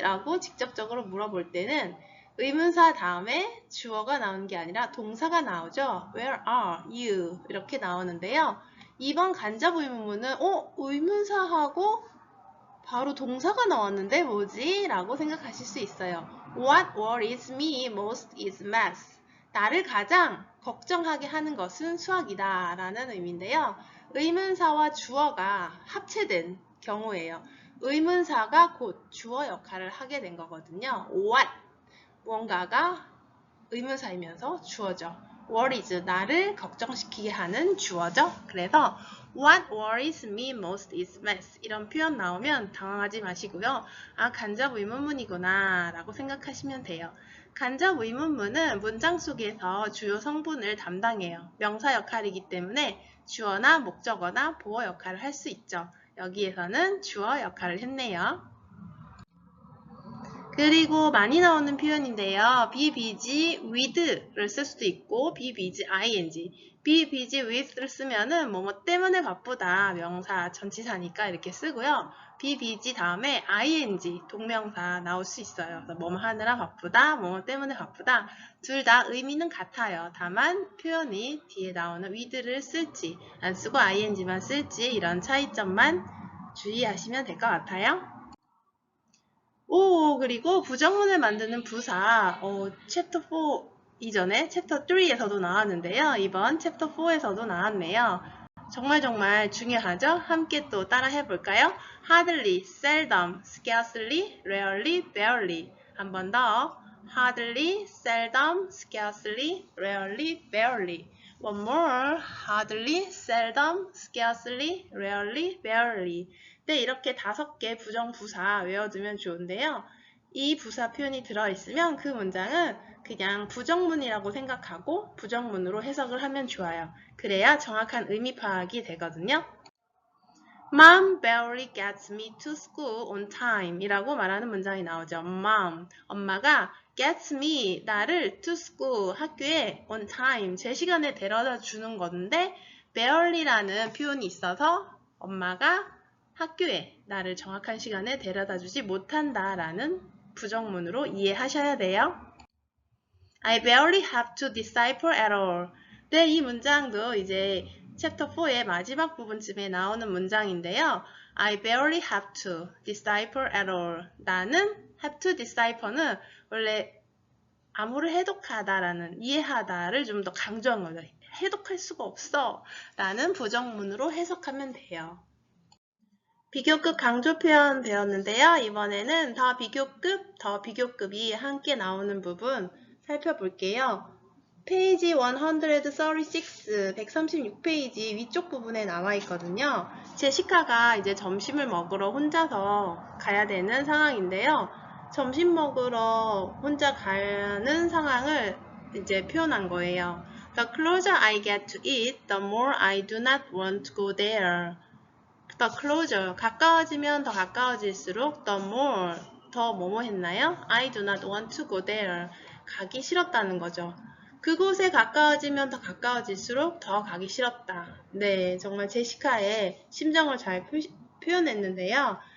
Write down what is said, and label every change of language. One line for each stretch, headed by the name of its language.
Korean: 라고 직접적으로 물어볼 때는 의문사 다음에 주어가 나오는 게 아니라 동사가 나오죠.
English: Where are you?
Korean: 이렇게 나오는데요. 이번 간접 의문문은 의문사하고 바로 동사가 나왔는데 뭐지? 라고 생각하실 수 있어요.
English: What worries me most is math.
Korean: 나를 가장 걱정하게 하는 것은 수학이다 라는 의미인데요. 의문사와 주어가 합체된 경우예요. 의문사가 곧 주어 역할을 하게 된 거거든요. What 뭔가가 의문사이면서 주어죠. worries 나를 걱정시키게 하는 주어죠. 그래서
English: What worries me most is math.
Korean: 이런 표현 나오면 당황하지 마시고요. 간접 의문문이구나 라고 생각하시면 돼요. 간접 의문문은 문장 속에서 주요 성분을 담당해요. 명사 역할이기 때문에 주어나 목적어나 보어 역할을 할 수 있죠. 여기에서는 주어 역할을 했네요. 그리고 많이 나오는 표현인데요. be busy with를 쓸 수도 있고 be busy ing, be busy with를 쓰면은 뭐뭐 때문에 바쁘다 명사 전치사니까 이렇게 쓰고요. be busy 다음에 ing 동명사 나올 수 있어요. 뭐뭐 하느라 바쁘다, 뭐뭐 때문에 바쁘다 둘 다 의미는 같아요. 다만 표현이 뒤에 나오는 with를 쓸지 안 쓰고 ing만 쓸지 이런 차이점만 주의하시면 될 것 같아요. 그리고 부정문을 만드는 부사, 챕터 4 이전에 챕터 3에서도 나왔는데요. 이번 챕터 4에서도 나왔네요. 정말 중요하죠? 함께 또 따라 해볼까요?
English: hardly, seldom, scarcely, rarely, barely.
Korean: 한 번 더.
English: hardly, seldom, scarcely, rarely, barely. One more. hardly, seldom, scarcely, rarely, barely.
Korean: 네, 이렇게 5개 부정부사 외워두면 좋은데요. 이 부사 표현이 들어있으면 그 문장은 그냥 부정문이라고 생각하고 부정문으로 해석을 하면 좋아요. 그래야 정확한 의미 파악이 되거든요.
English: Mom barely gets me to school on time
Korean: 이라고 말하는 문장이 나오죠. Mom, 엄마가 gets me, 나를 to school, 학교에 on time, 제 시간에 데려다 주는 건데 barely라는 표현이 있어서 엄마가 학교에 나를 정확한 시간에 데려다 주지 못한다라는 부정문으로 이해하셔야 돼요.
English: I barely have to decipher at all.
Korean: 네, 이 문장도 이제 챕터 4의 마지막 부분쯤에 나오는 문장인데요.
English: I barely have to decipher at all.
Korean: 나는
English: have to decipher는 원래
Korean: 암호를 해독하다라는 이해하다를 좀 더 강조한 거죠. 해독할 수가 없어 라는 부정문으로 해석하면 돼요. 비교급 강조 표현 배웠는데요. 이번에는 더 비교급이 함께 나오는 부분 살펴볼게요. 페이지 136, 136페이지 위쪽 부분에 나와 있거든요. 제시카가 이제 점심을 먹으러 혼자서 가야 되는 상황인데요. 점심 먹으러 혼자 가는 상황을 이제 표현한 거예요.
English: The closer I get to it, the more I do not want to go there.
Korean: The closer, 가까워지면 더 가까워질수록 the more, 더 뭐뭐 했나요?
English: I do not want to go there.
Korean: 가기 싫었다는 거죠. 그곳에 가까워지면 더 가까워질수록 더 가기 싫었다. 네, 정말 제시카의 심정을 잘 표현했는데요.